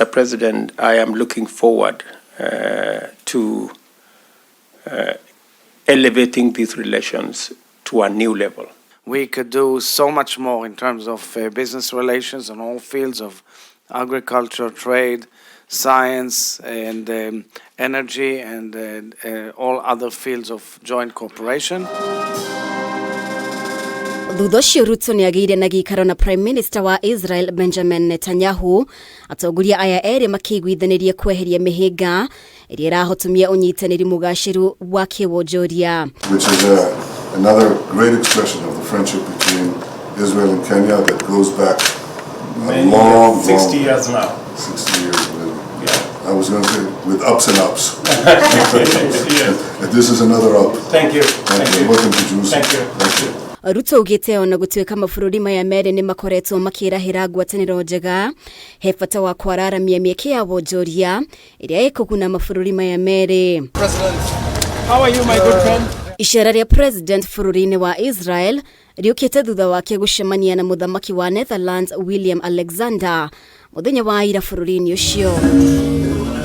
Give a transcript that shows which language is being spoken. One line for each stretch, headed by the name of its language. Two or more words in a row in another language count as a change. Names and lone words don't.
English: President, I am looking forward to elevating these relations to a new level. We could do so much more in terms of business relations in all fields of agriculture, trade, science, and energy, and all other fields of joint cooperation.
Kikuyu: Thutha ũcio Ruto nĩ agĩire na gĩikaro na
English: Prime Minister
Kikuyu: wa Israel Benjamin Netanyahu, atongoria aya erĩ makĩiguithanĩria kweheria mĩhĩnga ĩrĩa ĩrahotomia ũnyitanĩri mũgaciru wa kĩwonjoria.
English: Which is another great expression of the friendship between Israel and Kenya that goes back a long 60 years now. 60 years. I was going to say with ups and ups. And this is another up. Thank you. Thank you. Welcome to Jerusalem. Thank you. Thank you.
Kikuyu: Ruto ugĩte ona gũtuĩka mabũrũri maya merĩ nĩ makoretwo makĩrahĩra ngwatanĩro njega he bata wa kwararamia mĩeke ya wonjoria ĩrĩa ĩkũguna mabũrũri maya merĩ.
English: President, how are you, my good friend?
Kikuyu: Icera rĩa President bũrũri-inĩ wa Israel rĩũkĩte thutha wake gũcemania na mũthamaki wa Netherlands William Alexander mũthenya wa ira bũrũri-inĩ ũcio.